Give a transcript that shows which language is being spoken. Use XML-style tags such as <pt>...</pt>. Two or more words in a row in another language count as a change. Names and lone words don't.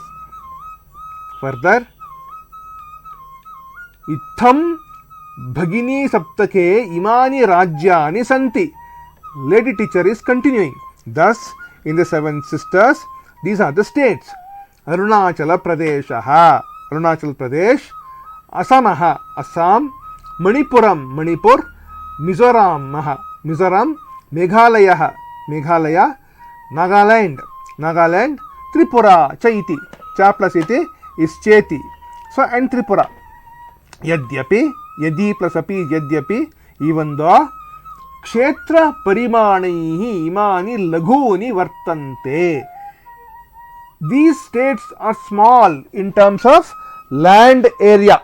<en>Further,</en> <sa>इत्थं भगिनीसप्तके इमानि राज्यानि सन्ति.</sa> <en>Lady teacher is continuing. Thus, in the 7 sisters, these are the states.</en> <sa>Arunachala Pradeshaha, Arunachal Pradesh, Asamaha, Assam, Manipuram, Manipur, Mizoram, Mizoram, Meghalaya, Meghalaya, Nagaland, Nagaland, Tripura, Chaiti,</sa> <en>Cha plus iti is Cheti. So, and</en> <sa>Tripura. यद्यपि, यदि plus अपि is यद्यपि,</sa> <en>even though</en> <sa>क्षेत्रपरिमाणेन इमानि लघूनि वर्तन्ते.</sa> <en>These states are small in terms of land area.</en>